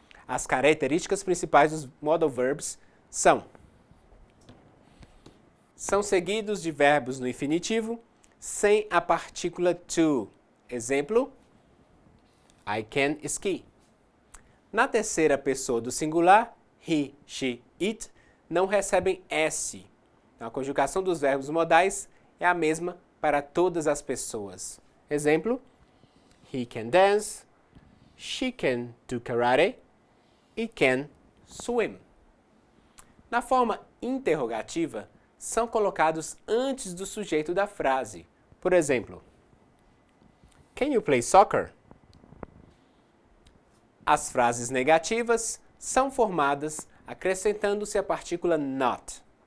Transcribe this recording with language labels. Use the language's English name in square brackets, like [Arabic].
[Portuguese] As características principais dos modal verbs são seguidos de verbos no infinitivo sem a partícula to. [English] Exemplo, I can ski. [Portuguese] Na terceira pessoa do singular, he, she, it, não recebem S. Então, a conjugação dos verbos modais é a mesma para todas as pessoas. [English] Exemplo, he can dance, she can do karate, it can swim. [Portuguese] Na forma interrogativa, são colocados antes do sujeito da frase. Por exemplo, [English] can you play soccer? [Portuguese] As frases negativas são formadas acrescentando-se a partícula not.